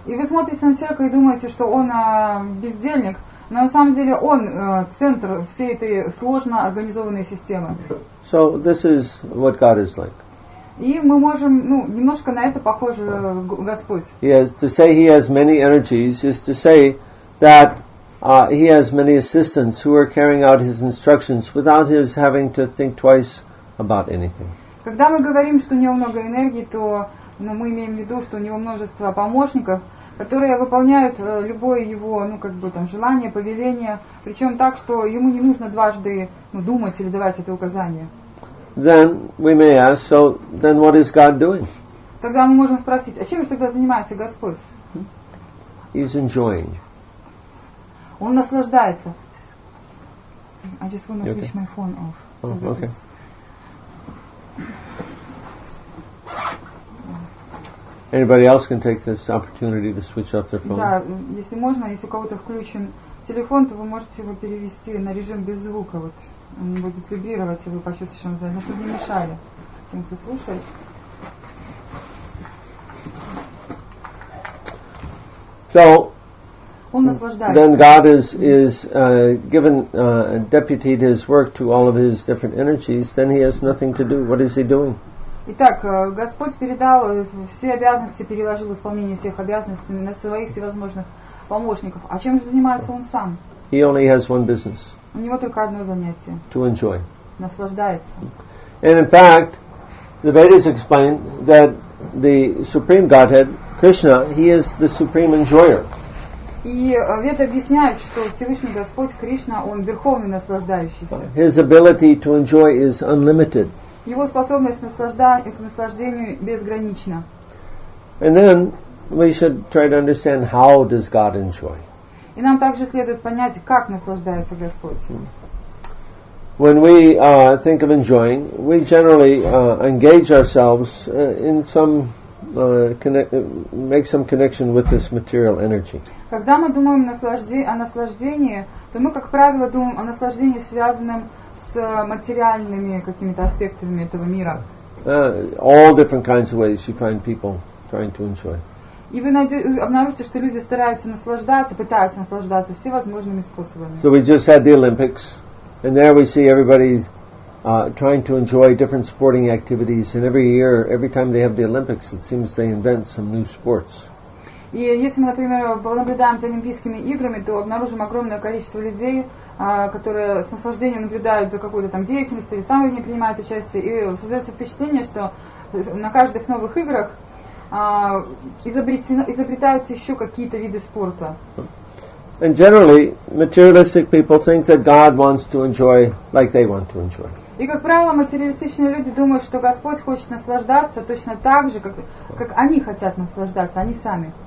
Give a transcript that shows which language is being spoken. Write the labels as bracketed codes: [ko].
[ru] И вы смотрите на человека и думаете, что он бездельник, но на самом деле он центр всей этой сложно организованной системы. [en] So this is what God is like. [ru] И мы можем, немножко на это похоже Господь. [en] To say he has many energies is to say that he has many assistants who are carrying out his instructions without his having to think twice about anything. [ru] Когда мы говорим, что у него много энергии, то мы имеем в виду, что у него множество помощников, которые выполняют любое его, желание, повеление, причем так, что ему не нужно дважды думать или давать это указание. [en] Then we may ask, so then what is God doing? [ru] Тогда мы можем спросить, а чем же тогда занимается Господь? [en] He's enjoying. [ru] Он наслаждается. [en] I just want to switch my phone off. Okay. Anybody else can take this opportunity to switch off their phone? [ru] Да, если можно, если у кого-то включен телефон, то вы можете его перевести на режим без звука. Вот он будет вибрировать, и вы почувствуете, что он звонит, чтобы не мешали тем, кто слушает. [en] So, [ru] он наслаждается. [en] Then God is given deputied his work to all of his different energies. Then he has nothing to do. What is he doing? [ru] Итак, Господь передал все обязанности, переложил исполнение всех обязанностей на своих всевозможных помощников. А чем же занимается он сам? [en] He only has one business. [ru] У него только одно занятие. [en] To enjoy. [ru] Наслаждается. [en] And in fact, the Vedas explain that the Supreme Godhead, Krishna, he is the supreme enjoyer. [ru] И Веды объясняют, что Всевышний Господь Кришна, он верховный наслаждающийся. [en] His ability to enjoy is unlimited. [ru] Его способность к наслаждению безгранична. [en] And then we should try to understand how does God enjoy. [ru] И нам также следует понять, как наслаждается Господь. [en] When we think of enjoying, we generally engage ourselves in some make some connection with this material energy. [ru] Когда мы думаем о наслаждении, то мы, как правило, думаем о наслаждении, связанном с материальными какими-то аспектами этого мира. [en] All different kinds of ways you find people trying to enjoy. [ru] И вы обнаружите, что люди стараются наслаждаться, пытаются наслаждаться всевозможными способами. [en] So we just had the Olympics, and there we see everybody trying to enjoy different sporting activities, and every year, every time they have the Olympics, it seems they invent some new sports. [ru] И если мы, например, понаблюдаем за Олимпийскими играми, то обнаружим огромное количество людей, которые с наслаждением наблюдают за какой-то там деятельностью или сами в ней принимают участие, и создается впечатление, что на каждых новых играх изобретаются еще какие-то виды спорта. [en] And generally, materialistic people think that God wants to enjoy like they want to enjoy. [ru] И, как правило, материалистичные люди думают, что Господь хочет наслаждаться точно так же, как они хотят наслаждаться, они сами.